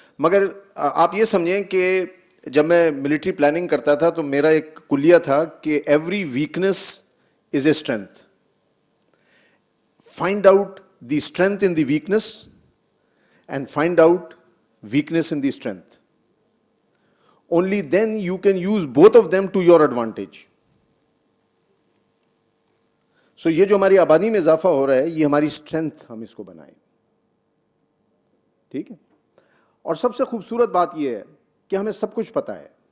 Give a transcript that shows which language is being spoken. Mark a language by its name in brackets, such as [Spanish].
[Urdu] مگر آپ یہ سمجھیں کہ جب میں ملٹری پلاننگ کرتا تھا تو میرا ایک کلیہ تھا کہ [English] Every weakness is a strength. Find out the strength in the weakness and find out weakness in the strength. Only then you can use both of them to your advantage. [Urdu] So یہ جو ہماری آبادی میں اضافہ ہو رہا ہے یہ ہماری اسٹرینتھ، ہم اس کو بنائیں. ٹھیک ہے. اور سب سے خوبصورت بات یہ ہے کہ ہمیں سب کچھ پتا ہے.